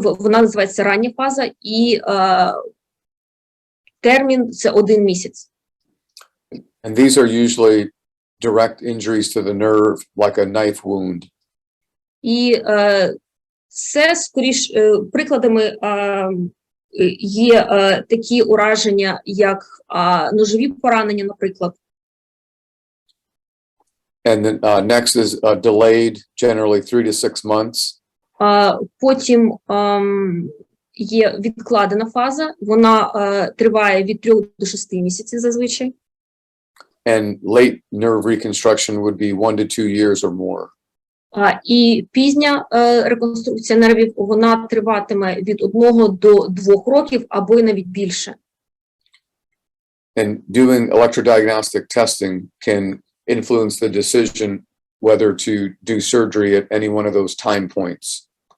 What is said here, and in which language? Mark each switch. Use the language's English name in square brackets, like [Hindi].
[Ukrainian] Вона називається рання фаза, і термін – це 1 місяць. [English] And these are usually direct injuries to the nerve, like a knife wound. [Ukrainian] І це, скоріш, прикладами є такі ураження, як ножові поранення, наприклад. [English] And then next is delayed, generally 3 to 6 months. [Ukrainian] Потім є відкладена фаза, вона триває від 3 до 6 місяців зазвичай. [English] And late nerve reconstruction would be 1 to 2 years or more. [Ukrainian] І пізня реконструкція нервів, вона триватиме від 1 до 2 років або й навіть більше. [English] And doing electrodiagnostic testing can influence the decision whether to do surgery at any one of those time points.